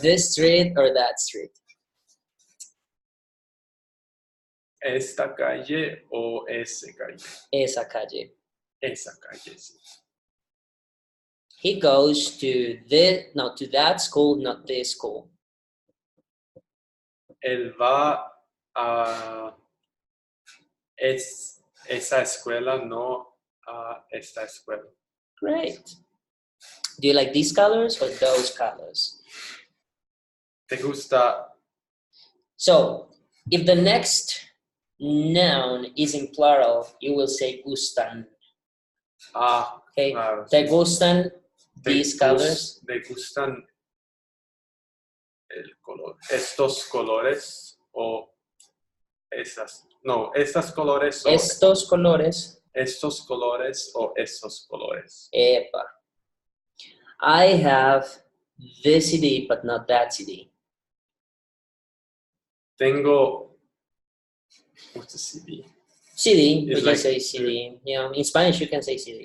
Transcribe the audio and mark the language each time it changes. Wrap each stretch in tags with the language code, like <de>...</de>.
<en>This street or that street?</en> <es>Esta calle o ese calle. Esa calle. Esa calle. Sí.</es> <en>He goes to to that school, not this school.</en> <es>Él va a esa escuela, no a esta escuela.</es> <en>Great. Do you like these colors or those colors?</en> <es>¿Te gusta?</es> <en>So, if the next noun is in plural, you will say gustan. Okay.</en> <es>Claro. ¿Te gustan</es> <en>these colors?</en> <es>¿Te gustan el color? ¿Estos colores o esas? No, estas colores o Estos colores. estos colores o esos colores. Epa.</es> <en>I have this CD, but not that CD.</en> <es>Tengo.</es> <en>What's the CD? CD, we It's can like say CD. Yeah, in Spanish you can say CD.</en>